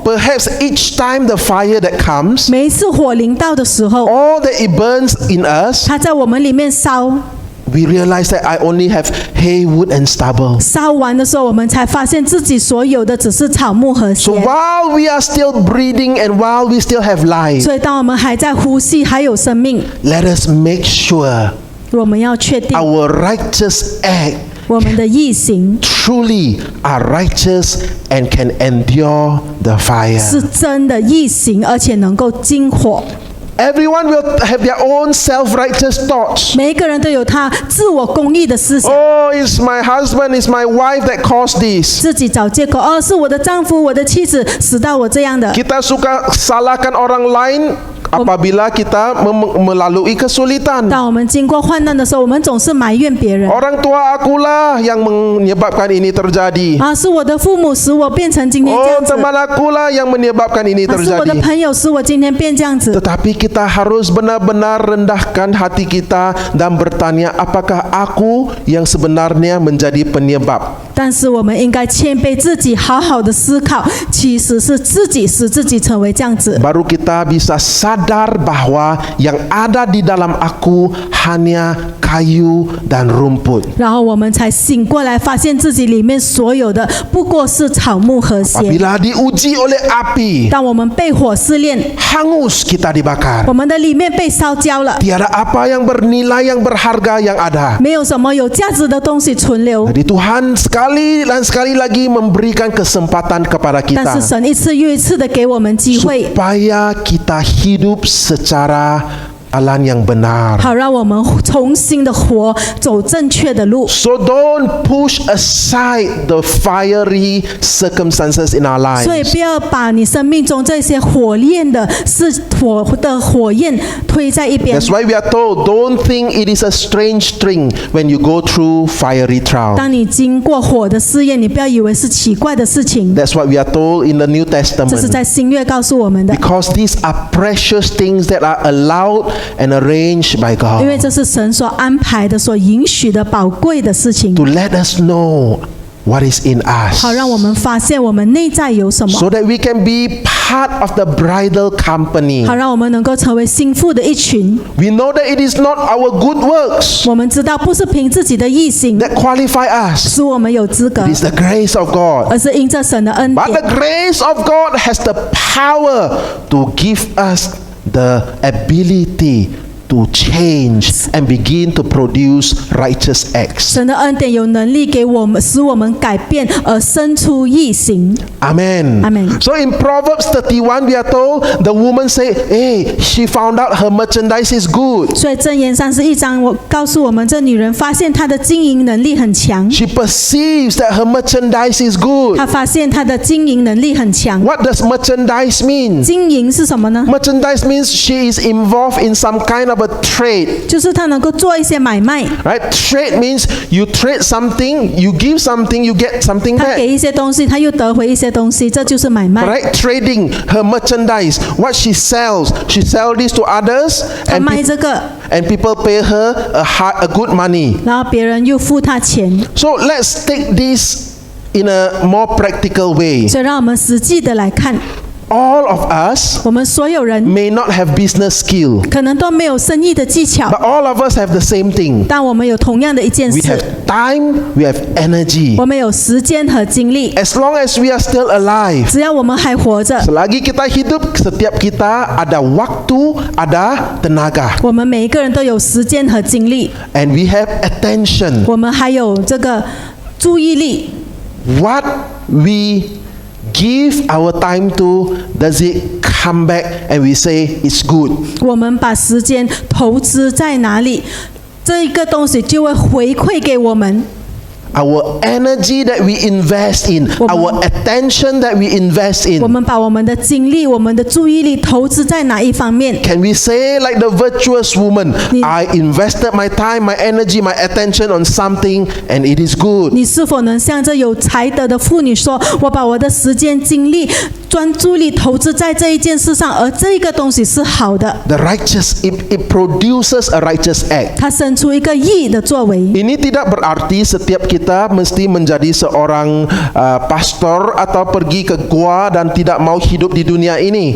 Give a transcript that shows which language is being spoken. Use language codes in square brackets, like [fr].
[en] Perhaps each time the fire that comes, [zh] 每一次火临到的时候， [en] all that it burns in us, [zh] 它在我们里面烧， [en] we realize that I only have hay, wood and stubble. [zh] 烧完的时候，我们才发现自己所有的只是草木和 [en] So [zh] 血。 [en] while we are still breathing and while we still have life, [zh] 所以当我们还在呼吸，还有生命， [en] let us make sure [zh] 我们要确定 [en] our righteous act [zh] 我们的义行 [en] truly are righteous and can endure the fire. [zh] 是真的义行，而且能够经火。 [en] Everyone will have their own self-righteous thoughts. [zh] 每一个人都有他自我公义的思想， [en] Oh, it's my husband, it's my wife that caused this. [zh] 自己找借口。哦，是我的丈夫、我的妻子使到我这样的。 [ms] Kita suka salahkan orang lain apabila kita melalui kesulitan. [zh] 当我们经过患难的时候，我们总是埋怨别人。 [ms] Orang tua akulah yang menyebabkan ini terjadi. [zh] 啊，是我的父母使我变成今天这 Oh, 样子。 [ms] teman akulah yang menyebabkan ini [zh] 啊，是我的 [ms] terjadi. [zh] 朋友使我今天变这样子。 [ms] Tetapi kita harus benar-benar rendahkan hati kita dan bertanya, apakah aku yang sebenarnya menjadi penyebab? [zh] 但是我们应该谦卑自己，好好的思考，其实是自己使自己成为这样子。 [ms] Baru kita bisa sadar bahwa yang ada di dalam aku hanya kayu dan rumput. [zh] 然后我们才醒过来，发现自己里面所有的不过是草木和血。 [ms] Apabila diuji oleh api, [zh] 当我们被火试炼， [ms] hangus kita dibakar. [zh] 我们的里面被烧焦了， [ms] Tiada apa yang bernilai yang berharga yang ada. [zh] 没有什么有价值的东西存留。 [ms] Jadi Tuhan sekali dan sekali lagi memberikan kesempatan kepada [zh] 但 [ms] kita [zh] 是神一次又一次的给我们机会， [ms] supaya kita hidup secara jalan yang benar. [zh] 好让我们重新的活，走正确的路。 [en] So don't push aside the fiery circumstances in our [zh] 所以 [en] lives. [zh] 不要把你生命中这些火焰的火焰推在一边。 [en] That's why we are told, don't think it is a strange thing when you go through fiery trial. [zh] 当你经过火的试验，你不要以为是奇怪的事情， [en] That's what we are told in the New [zh] 这是 [en] Testament. [zh] 在新约告诉我们的。 [en] Because these are precious things that are allowed and arranged by [zh] 因为 [en] God [zh] 这是神所安排的、所允许的宝贵的事情， [en] to let us know what is in us, [zh] 好让我们发现我们内在有什么， [en] so that we can be part of the bridal company. [zh] 好让我们能够成为心腹的一群。 [en] We know that it is not our good works [zh] 我们知道不是凭自己的义行 [en] that qualify us. [zh] 使我们有资格 [en] It，is the grace of God. [zh] 而是因着神的恩 [en] But [zh] 典。 [en] the grace of God has the power to give us the ability to change and begin to produce righteous acts. [zh] 神的恩典有能力给我们，使我们改变而生出义行。 Amen. Amen. [en] So in Proverbs 31, we are told the woman say, hey, she found out her merchandise is good. [zh] 所以箴言31章，我告诉我们，这女人发现她的经营能力很强， [en] She perceives that her merchandise is good. [zh] 她发现她的经营能力很强。 [en] What does merchandise mean? [zh] 经营是什么呢？ [en] Merchandise means she is involved in some kind of a trade. [zh] 就是她能够做一些买卖， [en] Right? Trade means you trade something, you give something, you get something [zh] 她给一些东西，她又得回一些东西，这就是买卖。 [en] Right? Trading her merchandise, what she sells this to others, [zh] 她 [en] and, [zh] 卖这个， [en] and people pay her a good money. [zh] 然后别人又付她钱。 [en] So let's take this in a more practical way. [zh] 所以让我们实际的来看， [en] all of us [zh] 我们所有人 [en] may not have business skill, [zh] 可能都没有生意的技巧， [en] but all of us have the same thing. [zh] 但我们有同样的一件 [en] We [zh] 事 [en] have，time, we have energy. [zh] 我们有时间和精力。 [en] As long as we are still alive, [zh] 只要我们还活着， [ms] selagi kita hidup, setiap kita ada waktu, ada tenaga, [zh] 我们每一个人都有时间和精力， [en] and we have attention. [zh] 我们还有这个注意力。 [en] What we give our time to, does it come back and we say it's good? [zh] 我们把时间投资在哪里，这一个东西就会回馈给我们。 [en] Our energy that we invest in, our attention that we invest [zh] 我 [en] in. [zh] 们把我们的精力、我们的注意力投资在哪一方面？ [en] Can we say like the virtuous woman, Ni- I invested my time, my energy, my attention on something and it is good? [zh] 你是否能像这有才德的妇女说：“我把我的时间、精力、专注力投资在这一件事上，而这个东西是好的， [en] The righteous, it produces a righteous act. [zh] 它生出一个义的作为。” [ms] Ini tidak berarti setiap kita mesti menjadi seorang pastor atau pergi ke gua dan tidak mau hidup di dunia ini.